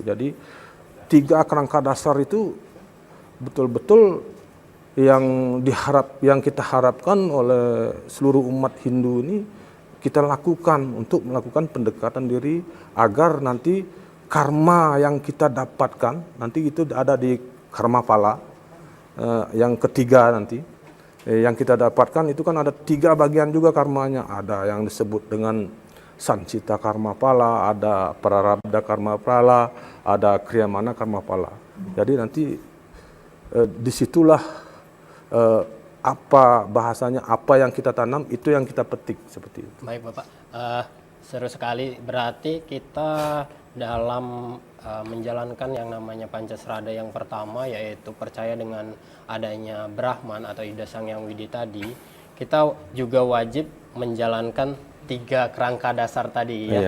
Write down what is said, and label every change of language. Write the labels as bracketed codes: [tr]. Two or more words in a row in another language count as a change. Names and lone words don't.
[id] Jadi 3 kerangka dasar itu betul-betul yang kita harapkan oleh seluruh umat Hindu ini kita lakukan untuk melakukan pendekatan diri agar nanti karma yang kita dapatkan nanti itu ada di karma pala. Yang ketiga nanti yang kita dapatkan itu kan ada 3 bagian juga karmanya. Ada yang disebut dengan sancita karma pala, ada prarabdha karma pala, ada kriyamana karma pala. Jadi nanti disitulah apa bahasanya, apa yang kita tanam itu yang kita petik, seperti itu. Baik Bapak, seru sekali. Berarti kita dalam menjalankan yang namanya Pancasrada yang pertama, yaitu percaya dengan adanya Brahman atau Ida Sang Yang Widi tadi, kita juga wajib menjalankan 3 kerangka dasar tadi ya,